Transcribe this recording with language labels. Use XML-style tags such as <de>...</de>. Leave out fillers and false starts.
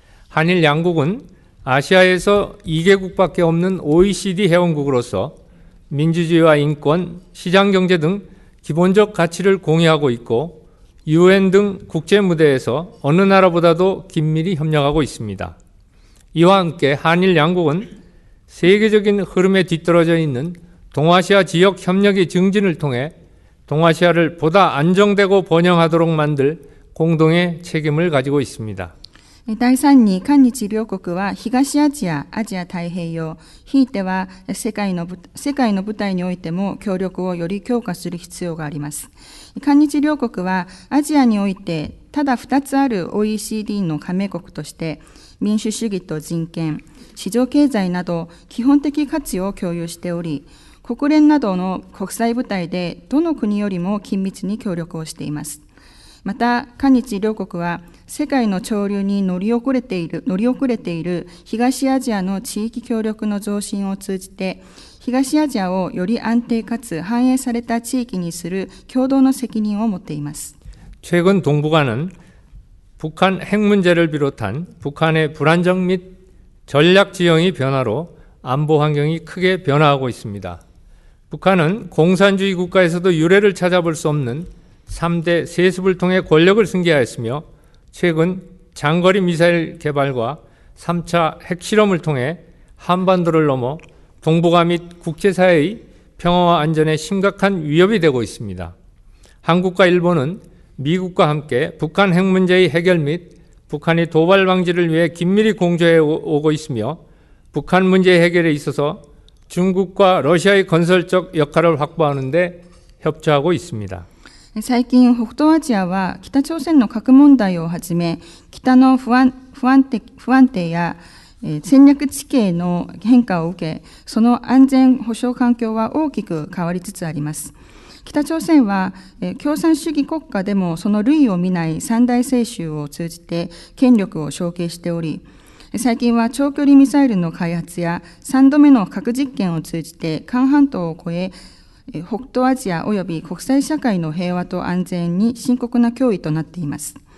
<ko>한일 양국은 아시아에서 2개국밖에 없는 OECD 회원국으로서 민주주의와 인권, 시장경제 등 기본적 가치를 공유하고 있고 UN 등 국제 무대에서 어느 나라보다도 긴밀히 협력하고 있습니다. 이와 함께 한일 양국은 세계적인 흐름에 뒤떨어져 있는 동아시아 지역 협력의 증진을 통해 동아시아를 보다 안정되고 번영하도록 만들 공동의 책임을 가지고 있습니다.</ko> <ja>第3に韓日両国は東アジア、アジア太平洋、ひいては世界の舞台においても協力をより強化する必要があります。韓日両国はアジアにおいてただ2つある OECD の加盟国として民主主義と人権、市場経済など基本的価値を共有しており、国連などの国際舞台でどの国よりも緊密に協力をしています。また、韓日両国は世界の潮流に乗り遅れている東アジアの地域協力の増進を通じて、東アジアをより安定かつ繁栄された地域にする共同の責任を持っています。</ja> <ko>최근 동북아는 북한 핵 문제를 비롯한 북한의 불안정 및 전략 지형의 변화로 안보 환경이 크게 변화하고 있습니다. 북한은 공산주의 국가에서도 유례를 찾아볼 수 없는 3대 세습을 통해 권력을 승계하였으며 최근 장거리 미사일 개발과 3차 핵실험을 통해 한반도를 넘어 동북아 및 국제사회의 평화와 안전에 심각한 위협이 되고 있습니다. 한국과 일본은 미국과 함께 북한 핵 문제의 해결 및 북한의 도발 방지를 위해 긴밀히 공조해 오고 있으며 북한 문제 해결에 있어서 중국과 러시아의 건설적 역할을 확보하는 데 협조하고 있습니다.</ko> <ja>最近、北東アジアは北朝鮮の核問題をはじめ、北の不安定や戦略地形の変化を受け、その安全保障環境は大きく変わりつつあります。北朝鮮は共産主義国家でもその類を見ない三大政州を通じて権力を承継しており、最近は長距離ミサイルの開発や3度目の核実験を通じて韓半島を越え、北東アジアおよび国際社会の平和と安全に深刻な脅威となっています。</ja>